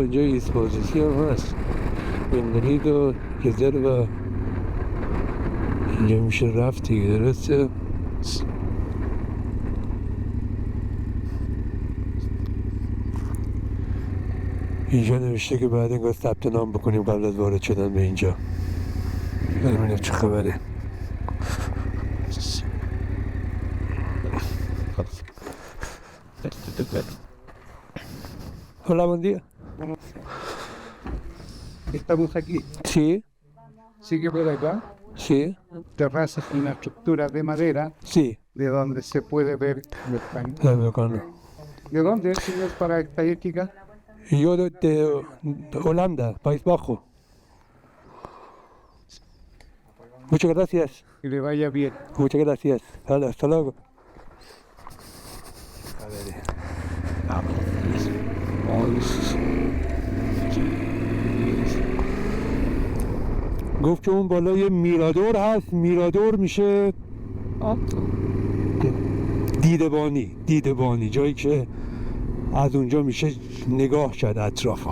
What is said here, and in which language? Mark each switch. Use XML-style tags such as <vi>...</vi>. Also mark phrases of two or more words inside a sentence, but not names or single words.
<fa>اینجا ایسپوزیسی هم هست، بنگریگو رزرو، اینجا میشه رفت دیگه. درسته اینجا نوشته که بعد انگار ثبت نام بکنیم قبل از وارد شدن به اینجا. ببینیم چه خبره.</fa> <es>Hola, buen día. Estamos aquí. Sí, Sigue por acá. sí, Terrazas con una estructura de madera sí. de donde se puede ver el país. ¿De dónde es, señor, para estadística? Yo de Holanda, País Bajo. Muchas gracias. Que le vaya bien. Muchas gracias. Vale, hasta luego.</es> <fa>گفت که اون بالای میرادور هست. میرادور میشه دیدبانی، جایی که از اونجا میشه نگاه کرد اطرافا.</fa>